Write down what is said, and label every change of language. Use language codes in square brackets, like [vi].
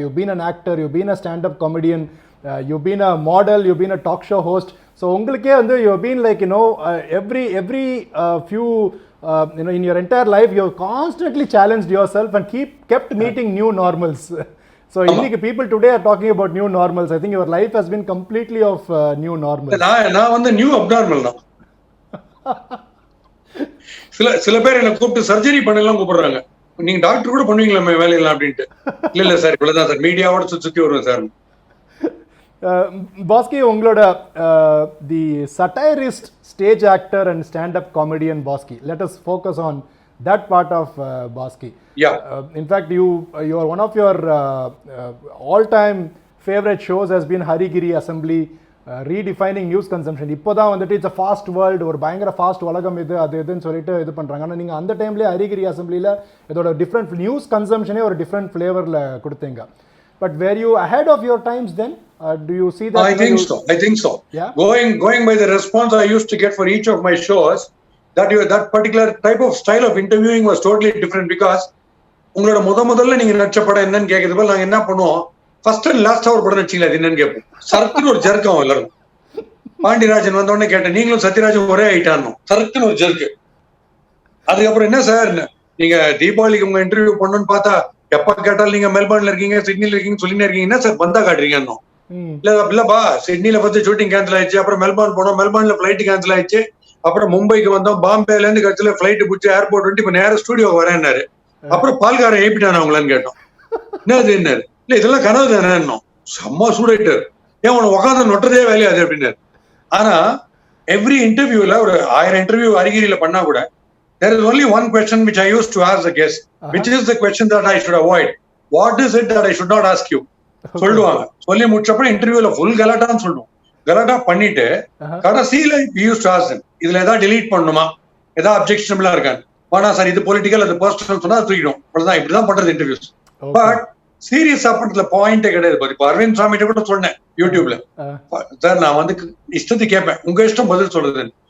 [en] You been an actor, you been a standup comedian, you been a model, you been a talk show host. [ta] So உங்களுக்கே வந்து [en] You been like every few in your entire life you have constantly challenged yourself and kept meeting new normals. So [ta] இன்னைக்கு [en] people today are talking about new normals. I think your life has been completely of new normals. [ta] நான் வந்து new abnormal தான். சில பேர் என்ன கூப்பிட்டு surgery பண்ணலாம் கூப்பிடுறாங்க. நீங்க டாக்டர் கூட பண்ணுவீங்களா வேலையெல்லாம் அப்படின்ட்டு. இல்ல சார், இவ்வளவுதான் சார், மீடியாவோட சுத்தி வருவேன் சார். [en] பாஸ்கி, உங்களோட the satirist, stage actor and standup comedian Bosskey, let us focus on that part of Bosque. Yeah. In fact, you are one of your all-time favorite shows has been Harigiri Assembly, redefining news consumption. [ta] இப்போதான் வந்துட்டு [en] it's a fast world, [ta] ஒரு பயங்கர fast உலகம் இது அது இதுன்னு சொல்லிட்டு இது பண்றாங்க. ஆனால் நீங்கள் அந்த டைம்லேயே ஹரிகிரி அசம்பிளியில் இதோட டிஃப்ரெண்ட் நியூஸ் கன்சம்ஷனே ஒரு டிஃப்ரெண்ட் ஃப்ளேவரில் கொடுத்தீங்க. [en] But were you ahead of your times then? Do you see that? I think so. Yeah. Going by the response I used to get for each of my shows, that particular type of style of interviewing was totally different because [ta] உங்களோட முதல்ல நீங்க நடிச்ச படம் என்னன்னு கேட்கறது போல நாங்க என்ன பண்ணுவோம், ஃபர்ஸ்ட் அண்ட் லாஸ்ட் ஒரு படம் நடிச்சீங்களா அது என்னன்னு கேட்போம். சரக்குன்னு ஒரு ஜர்க்கம் எல்லாரும். பாண்டியராஜன் வந்த உடனே கேட்டேன், நீங்களும் சத்யராஜன் ஒரே ஆயிட்டானோ, சரக்குன்னு ஒரு ஜர்க்கு. அதுக்கப்புறம் என்ன சார், நீங்க தீபாவளிக்கு உங்க இன்டர்வியூ பண்ணணும்னு பார்த்தா எப்ப கேட்டாலும் நீங்க மெல்பர்ன்ல இருக்கீங்க, சிட்னில இருக்கீங்க சொல்லினே இருக்கீங்க, என்ன சார் பந்தா காட்டுறீங்க? இல்லப்பா, சிட்னில ஃபர்ஸ்ட் ஷூட்டிங் கேன்சல் ஆயிடுச்சு, அப்புறம் மெல்பர்ன் போனோம், மெல்பர்ன்ல பிளைட் கேன்சல் ஆயிடுச்சு, அப்புறம் மும்பைக்கு வந்தோம், பாம்பேல இருந்து கட்சியில பிளைட் பிடிச்சி ஏர்போர்ட் வந்து இப்ப நேரம் ஸ்டுடியோ வரேன்னாரு. அப்புறம் பால்காரன் ஏப்பிட்டானா அவங்களான்னு கேட்டோம். என்னது என்னாரு? இல்ல இதெல்லாம் கனவு தானே, செம்ம சூடாயிட்டாரு, ஏன் உன உட்காந்து நொட்டதே வேலையாது அப்படின்னாரு. ஆனா எவ்ரி இன்டர்வியூல ஒரு 1000 இன்டர்வியூ அருகிரியில பண்ணா கூட [en] there is only one question which I used to ask the guest, which is the question that I should avoid. What is it that I should not ask you? [ta] சொல்லுவாங்க. சொல்லி முடிச்சப்ப இன்டர்வியூல full கலாட்டான்னு சொல்லுவோம். கலாட்டா பண்ணிட்டு கடைசியில [en] use to ask [ta] இதுல ஏதாவது delete பண்ணணுமா, ஏதாவது அப்ஜெக்ஷனபிளா இருக்காது, வேணா சார் இது பொலிட்டிக்கல் அது பர்சனல் சொன்னா தூக்கிடும், அவ்வளவுதான். இப்படிதான் பண்றது இன்டர்வியூஸ். பட் சீரியஸா பண்றதுல பாயிண்டே கிடையாது. இப்ப அரவிந்த் சாமி கூட சொன்னேன் யூடியூப்ல, சார் நான் வந்து இஷ்டத்துக்கு கேட்பேன், உங்க இஷ்டம் பதில் சொல்றதுன்னு.